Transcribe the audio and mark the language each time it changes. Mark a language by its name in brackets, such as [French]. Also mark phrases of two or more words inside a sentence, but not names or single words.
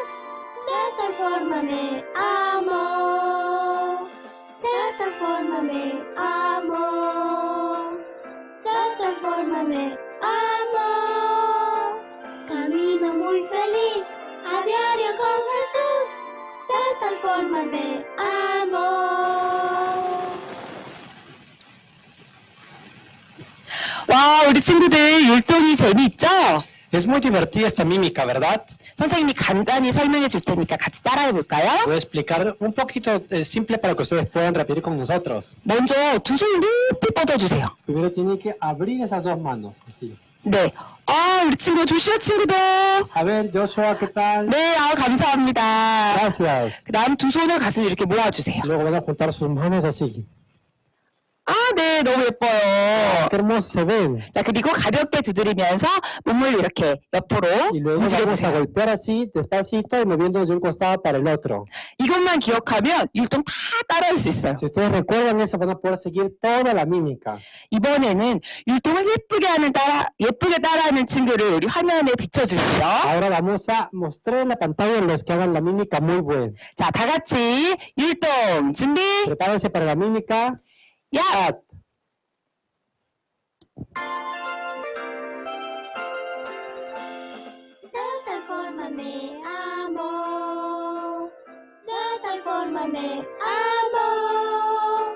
[Spanish] De tal forma me amó, de tal forma me amó, de tal forma me amó. Camino muy feliz a diario con Jesús, de tal forma me amó. [Korean] 와, 우리 친구들 율동이 재미있죠? [Spanish] Es muy divertida esta mímica, ¿verdad? [Korean] 선생님이 간단히 설명해 줄 테니까 같이 따라해 볼까요? [Spanish] Voy a explicar un poquito simple para que ustedes puedan repetir con nosotros. [Korean] 먼저 두 손을 높이 뻗어주세요. [Spanish] Primero tienen que abrir esas dos manos, así. [Korean] 네. 아, 우리 친구 조슈아 친구들. [Spanish] A ver, Joshua, ¿qué tal? [Korean] 네, 감사합니다. [Spanish] Gracias. [Korean] 그 다음 두 손을 가슴에 이렇게 모아주세요. [Spanish] Luego van a juntar sus manos así. [Korean] 아, 네, 너무 예뻐요. [Spanish] Qué hermosos se ven. [Korean] 자, 그리고 가볍게 두드리면서 몸을 이렇게 옆으로 [Spanish] Y luego vamos a [Korean] 움직여주세요. [Spanish] golpear así, despacito y moviéndonos de un costado para el otro. [Korean] 이것만 기억하면 율동 다 따라할 수 있어요. [Spanish] Si ustedes recuerdan eso, van a poder seguir toda la mímica. [Korean] 이번에는 율동을 예쁘게 따라하는 친구를 우리 화면에 비춰주세요. [Spanish] Ahora vamos a mostrar en la pantalla los que hagan la mímica muy bien. [Korean] 자, 다 같이 율동 준비. [Spanish] Prepárense para la mímica. 야! De tal forma me amó, de tal forma me amó,